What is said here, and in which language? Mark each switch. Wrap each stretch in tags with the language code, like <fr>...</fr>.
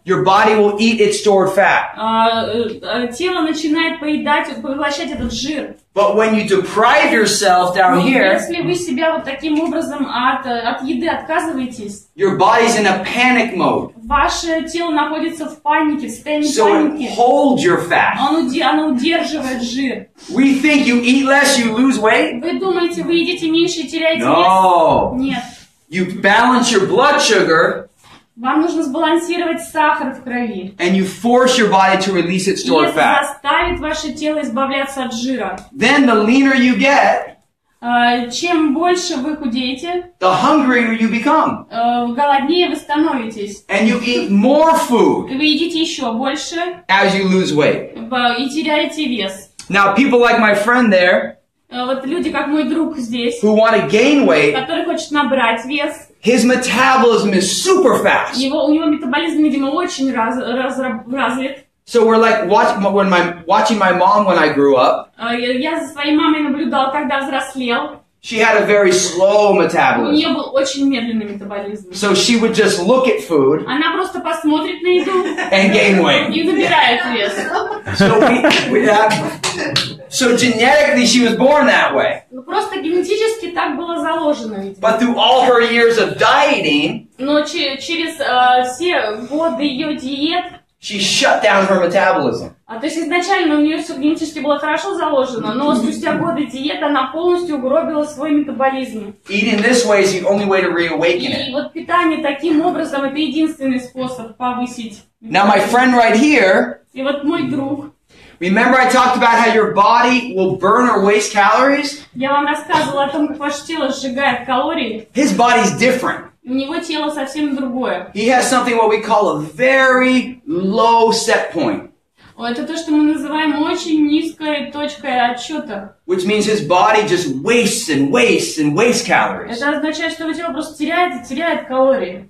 <en>your body will eat its stored fat.</en> <ru>Тело начинает поглощать этот жир.</ru> <en>But when you deprive yourself down here,</en> <ru>Если вы себя вот таким образом от еды отказываетесь,</ru> <en>your body's in a panic mode.</en> <ru>Ваше тело находится в панике, в состоянии</ru> <en>So</en> <ru>паники.</ru> <en>it holds your fat.</en> <ru>Оно удерживает жир.</ru> <en>We think you eat less, you lose weight.</en> <ru>Вы думаете, вы едите меньше и теряете</ru> <en>No.</en> <ru>вес? Нет.</ru> <en>You balance your blood sugar</en> <ru>Вам нужно сбалансировать сахар в крови.</ru> <en>and you force your body to release its</en> <ru>И</ru> <en>stored</en> <ru>это</ru> <en>fat.</en> <ru>заставит ваше тело избавляться от жира.</ru> <en>Then the leaner you get,</en> <ru>Чем больше вы худеете,</ru> <en>the hungrier you become.</en> <ru>голоднее вы становитесь.</ru> <en>And you eat more food</en> <ru>Вы едите еще больше</ru> <en>as you lose weight.</en> <ru>и теряете вес.</ru> <en>Now, people like my friend there</en> <ru>Вот люди, как мой друг здесь,</ru> <en>who want to gain weight,</en> <ru>который хочет набрать вес,</ru> <en>his metabolism is super fast.</en> <ru>у него метаболизм, видимо, очень развит.</ru> <en>So we're like watching my mom when I grew up.</en> <ru>Я за своей мамой наблюдал, когда взрослел.</ru> <en>She had a very slow</en> <ru>У</ru> <en>metabolism.</en> <ru>нее был очень медленный метаболизм.</ru> <en>So she would just look at food</en> <ru>Она просто посмотрит на еду</ru> <en>and gain weight.</en> <ru>и набирает вес.</ru> <en>So genetically she was born that way.</en> <ru>Просто генетически так было заложено, видимо.</ru> <en>But through all her years of dieting,</en> <ru>Но через все годы ее диет,</ru> <en>she shut down her metabolism.</en> <ru>то есть изначально у нее все генетически было хорошо заложено, но спустя годы диеты она полностью угробила свой метаболизм.</ru> <en>Eating this way is the only way to reawaken</en> <ru>И</ru> <en>it.</en> <ru>вот питание таким образом это единственный способ повысить.</ru> <en>Now my friend right here,</en> <ru>И вот мой друг,</ru> <en>remember I talked about how your body will burn or waste calories?</en> <ru>я вам рассказывала о том, как ваше тело сжигает калории.</ru> <en>His body's different.</en> <ru>У него тело совсем другое.</ru> <en>He has something what we call a very low set point,</en> <ru>Это то, что мы называем очень низкой точкой отсчета.</ru> <en>which means his body just wastes and wastes and wastes calories.</en> <ru>Это означает, что его тело просто теряет калории.</ru>